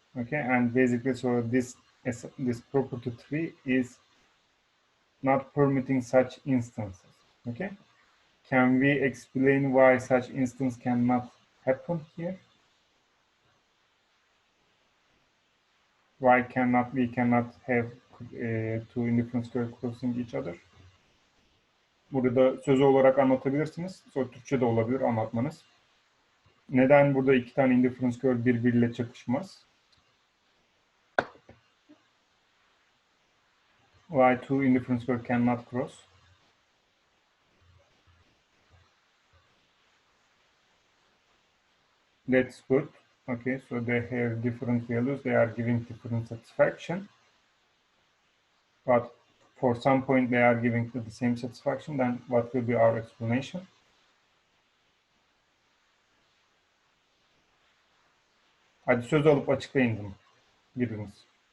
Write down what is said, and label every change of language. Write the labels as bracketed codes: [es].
[en] Okay, and basically, so this property 3 is not permitting such instances. Okay, can we explain why such instance cannot happen here? Why we cannot have two indifference curve crossing each other? [tr] Burada sözü olarak anlatabilirsiniz. Sonra Türkçe de olabilir anlatmanız. Neden burada iki tane indifference curve birbiriyle çakışmaz? [en] Why two indifference curve cannot cross? That's good. Okay, so they have different values. They are giving different satisfaction. But for some point they are giving the same satisfaction. Then what will be our explanation? [tr] Hadi söz alıp açıklayın bunu biriniz.